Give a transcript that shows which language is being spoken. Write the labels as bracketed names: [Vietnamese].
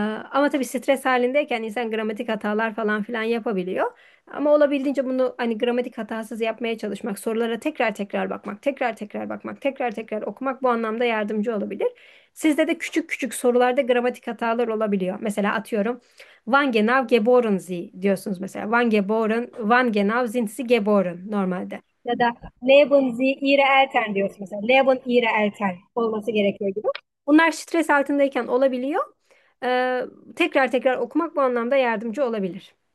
[Turkish] Ama tabii stres halindeyken insan gramatik hatalar falan filan yapabiliyor. Ama olabildiğince bunu hani gramatik hatasız yapmaya çalışmak, sorulara tekrar tekrar bakmak, tekrar tekrar bakmak, tekrar tekrar okumak bu anlamda yardımcı olabilir. Sizde de küçük küçük sorularda gramatik hatalar olabiliyor. Mesela atıyorum, [German] wann genau geboren Sie [Turkish] diyorsunuz mesela. [German] Wann genau sind Sie geboren [Turkish] normalde. Ya da [German] leben Sie ihre Eltern [Turkish] diyorsunuz mesela. [German] Leben ihre Eltern [Turkish] olması gerekiyor gibi. Bunlar stres altındayken olabiliyor. Tekrar tekrar okumak bu anlamda yardımcı olabilir.